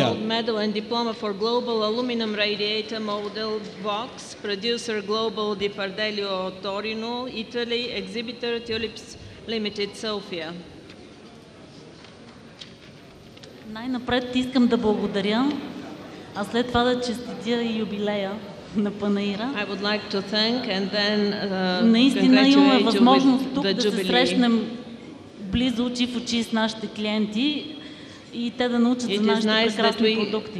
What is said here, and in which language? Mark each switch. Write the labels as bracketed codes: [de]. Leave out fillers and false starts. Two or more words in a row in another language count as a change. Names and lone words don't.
[en] Gold medal and diploma for Global aluminum radiator model Vox, producer Global di Fardelio Torino, Italy, exhibitor Tulips Limited, [bg] София. Най-напред искам да благодаря, а след това да честитя и юбилея на панаира. Наистина имаме възможност тук да се срещнем близо очи в очи с нашите клиенти и те да научат за нашите прекрасни продукти.